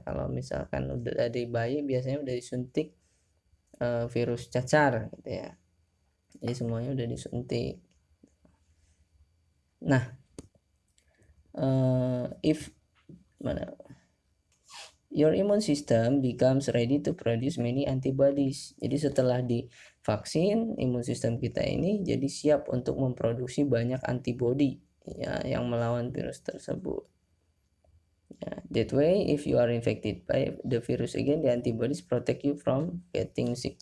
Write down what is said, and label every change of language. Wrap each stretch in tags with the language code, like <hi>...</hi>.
<id>Kalau misalkan udah dari bayi biasanya udah disuntik virus cacar gitu ya. Jadi semuanya udah disuntik.</id> <en>Nah, if your immune system becomes ready to produce many antibodies.</en> <id>Jadi setelah divaksin, imun sistem kita ini jadi siap untuk memproduksi banyak antibodi ya yang melawan virus tersebut.</id> <en>Ya, that way if you are infected by the virus again, the antibodies protect you from getting sick.</en>